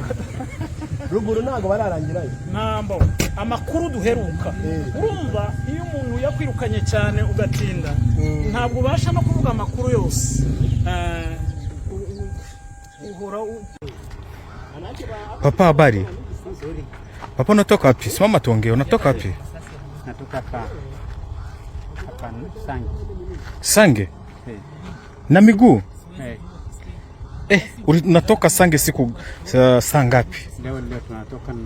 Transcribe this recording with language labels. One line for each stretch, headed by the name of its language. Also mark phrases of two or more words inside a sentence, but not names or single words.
Kinyarwanda: Ruguru nago bararangirayo. Nambo amakuru duheruka. Urumva iyo umuntu yakwirukanye cyane ugatinda ntabwo ubasha no kuvuga amakuru yose.
Swahili: Papa, habari? Papa, unatoka wapi? Simama tuongee, unatoka wapi? Natoka hapa Sange. Sange? Na miguu? Unatoka Sange siku saa ngapi? Leo tunatoka na